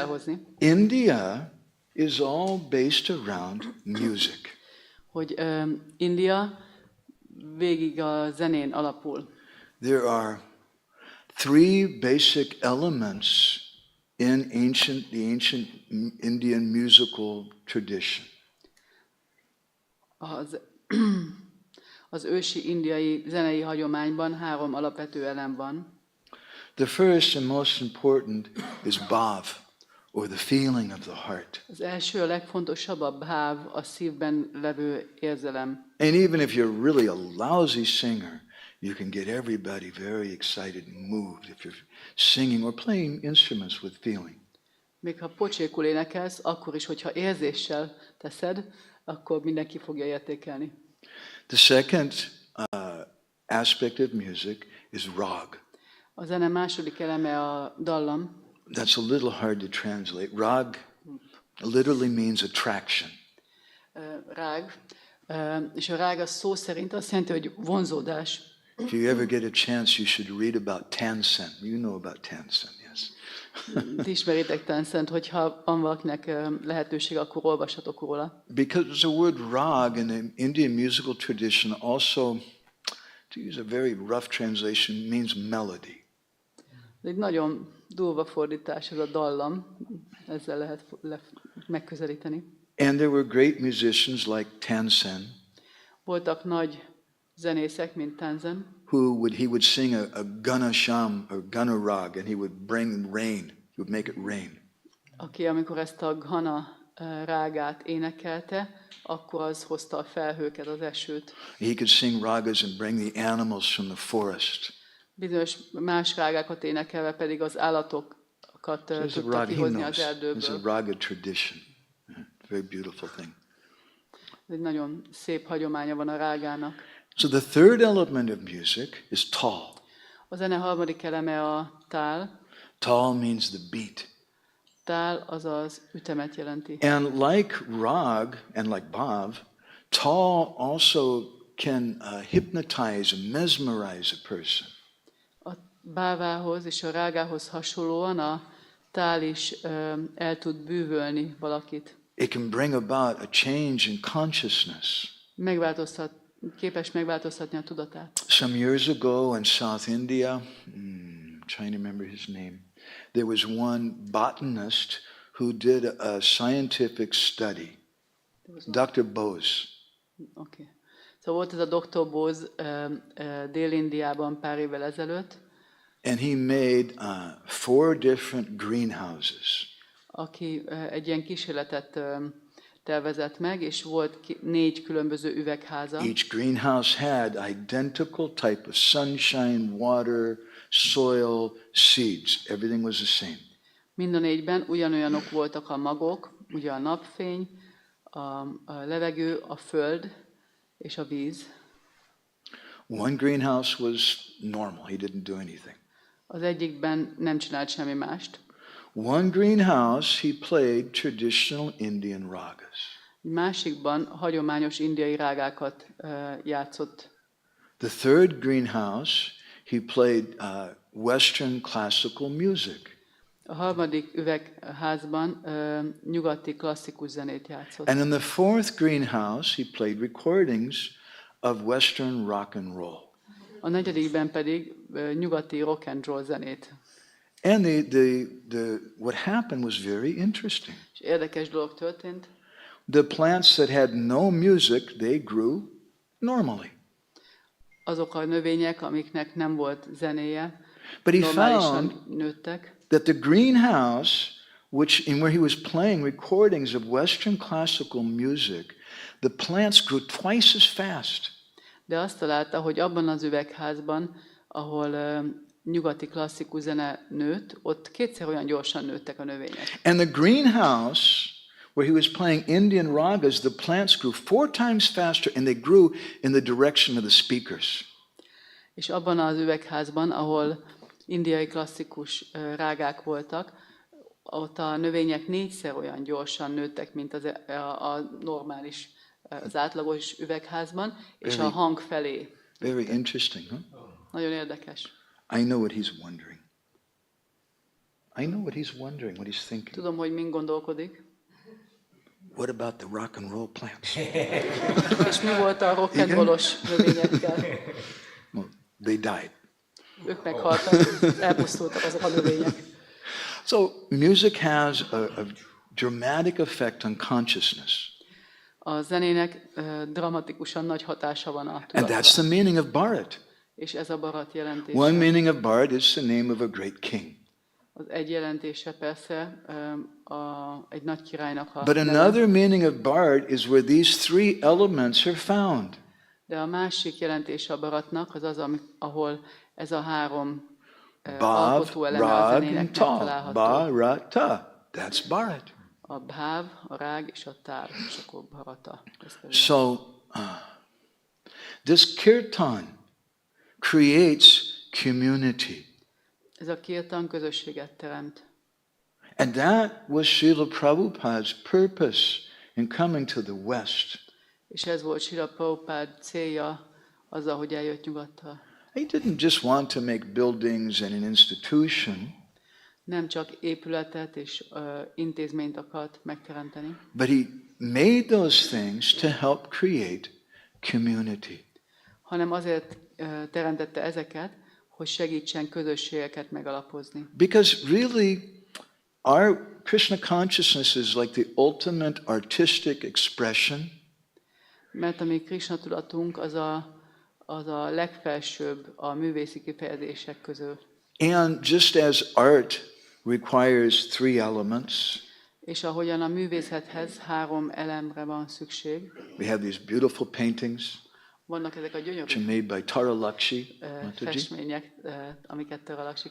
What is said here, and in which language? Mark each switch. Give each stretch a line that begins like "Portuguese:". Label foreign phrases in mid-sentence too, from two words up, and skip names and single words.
Hungarian: felhozni.
English: India is all based around music.
Hungarian: Hogy India végig a zenén alapul.
English: There are three basic elements in the ancient Indian musical tradition.
Hungarian: Az ősi indiai zenei hagyományban 3 alapvető elem van.
English: The first and most important is bhav, or the feeling of the heart.
Hungarian: Az első, a legfontosabb a bháv, a szívben levő érzelem.
English: And even if you're really a lousy singer, you can get everybody very excited and moved if you're singing or playing instruments with feeling.
Hungarian: Még ha pocsékul énekelsz, akkor is, hogyha érzéssel teszed, akkor mindenki fogja értékelni.
English: The second aspect of music is rag.
Hungarian: A zene második eleme a dallam.
English: That's a little hard to translate. Rag literally means attraction.
Hungarian: Rág. És a rág az szó szerint azt jelenti, hogy vonzódás.
English: If you ever get a chance, you should read about Tansen. You know about Tansen, yes.
Hungarian: Ti ismeritek Tansent, hogyha van valakinek lehetőség, akkor olvashatok róla.
English: Because the word rag in the Indian musical tradition also, to use a very rough translation, means melody.
Hungarian: Ez egy nagyon durva fordítás, ez a dallam. Ezzel lehet megközelíteni.
English: And there were great musicians like Tansen,
Hungarian: Voltak nagy zenészek, mint Tansen,
English: he would sing a Gana Sham or Gana Rag, and he would bring rain. He would make it rain.
Hungarian: aki amikor ezt a Ghana rágát énekelte, akkor az hozta a felhőket, az esőt.
English: He could sing ragas and bring the animals from the forest.
Hungarian: Bizonyos más rágákat énekelve pedig az állatokat tudta kihozni az
English: It's a
Hungarian: erdőből.
English: raga tradition. Very beautiful thing.
Hungarian: Ez egy nagyon szép hagyománya van a rágának.
English: So the third element of music is tal.
Hungarian: A zene harmadik eleme a tál.
English: Tal means the beat.
Hungarian: Tál az az ütemet jelenti.
English: And like rag and like bhav, tal also can hypnotize and mesmerize a person.
Hungarian: A bávához és a rágához hasonlóan a tál is el tud bűvölni valakit.
English: It can bring about a change in consciousness.
Hungarian: Képes megváltoztatni a tudatát.
English: Some years ago in South India, trying to remember his name, there was one botanist who did a scientific study. Dr. Bose.
Hungarian: Okay. Szóval volt ez a Dr. Bose Dél-Indiában pár évvel ezelőtt,
English: And he made 4 different greenhouses.
Hungarian: aki egy ilyen kísérletet tervezett meg, és volt 4 különböző üvegháza.
English: Each greenhouse had identical type of sunshine, water, soil, seeds. Everything was the same.
Hungarian: Mind a 4-ben ugyanolyanok voltak a magok, ugye a napfény, a levegő, a föld és a víz.
English: One greenhouse was normal. He didn't do anything.
Hungarian: Az egyikben nem csinált semmi mást.
English: One greenhouse, he played traditional Indian ragas.
Hungarian: Egy másikban hagyományos indiai rágákat játszott.
English: The third greenhouse, he played Western classical music.
Hungarian: A harmadik üvegházban nyugati klasszikus zenét játszott.
English: And in the fourth greenhouse, he played recordings of Western rock and roll.
Hungarian: A negyedikben pedig nyugati
English: rock and roll
Hungarian: zenét.
English: And what happened was very interesting.
Hungarian: És érdekes dolog történt.
English: The plants that had no music, they grew normally.
Hungarian: Azok a növények, amiknek nem volt zenéje,
English: But he
Hungarian: normálisan
English: found
Hungarian: nőttek.
English: that the greenhouse, where he was playing recordings of Western classical music, the plants grew twice as fast.
Hungarian: De azt találta, hogy abban az üvegházban, ahol nyugati klasszikus zene nőtt, ott kétszer olyan gyorsan nőttek a növények.
English: And the greenhouse, where he was playing Indian ragas, the plants grew 4 times faster and they grew in the direction of the speakers.
Hungarian: És abban az üvegházban, ahol indiai klasszikus rágák voltak, ott a növények 4-szer olyan gyorsan nőttek, mint a normális, az átlagos üvegházban, és a hang felé.
English: Very interesting, huh?
Hungarian: Nagyon érdekes.
English: I know what he's wondering. I know what he's wondering, what he's thinking.
Hungarian: Tudom, hogy min gondolkodik.
English: What about the rock and roll plants?
Hungarian: És mi volt a
English: rock and rollos
Hungarian: növényekkel?
English: Well, they died.
Hungarian: Ők meghaltak, elpusztultak azok a növények.
English: So music has a dramatic effect on consciousness.
Hungarian: A zenének dramatikusan nagy hatása van a
English: And
Hungarian: tudatra.
English: that's the meaning of Bharat.
Hungarian: És ez a Bharat jelentése.
English: One meaning of Bharat is the name of a great king.
Hungarian: Az egy jelentése persze egy nagy királynak a
English: But
Hungarian: neve.
English: another meaning of Bharat is where these 3 elements are found.
Hungarian: De a másik jelentése a Bharatnak az az, ahol ez a 3
English: Bhav,
Hungarian: alkotó eleme a
English: Rag,
Hungarian: zenének
English: and Ta.
Hungarian: megtalálható.
English: Bharata. That's Bharat.
Hungarian: A bháv, a rág és a táv, és akkor Bharata.
English: So, this kirtan creates community.
Hungarian: Ez a kirtan közösséget teremt.
English: And that was Srila Prabhupada's purpose in coming to the West.
Hungarian: És ez volt Srila Prabhupád célja azzal, hogy eljött nyugatra.
English: He didn't just want to make buildings and an institution,
Hungarian: Nem csak épületet és intézményt akart megteremteni,
English: but he made those things to help create community.
Hungarian: hanem azért teremtette ezeket, hogy segítsen közösségeket megalapozni.
English: Because really, our Krishna consciousness is like the ultimate artistic expression.
Hungarian: Mert a mi Krishna tudatunk az a legfelsőbb a művészi kifejezések közül.
English: And just as art requires 3 elements,
Hungarian: És ahogyan a művészethez 3 elemre van szükség,
English: we have these beautiful paintings
Hungarian: vannak ezek a
English: which are
Hungarian: gyönyörű
English: made by Tara Lakshmi.
Hungarian: festmények, amiket Taralaksi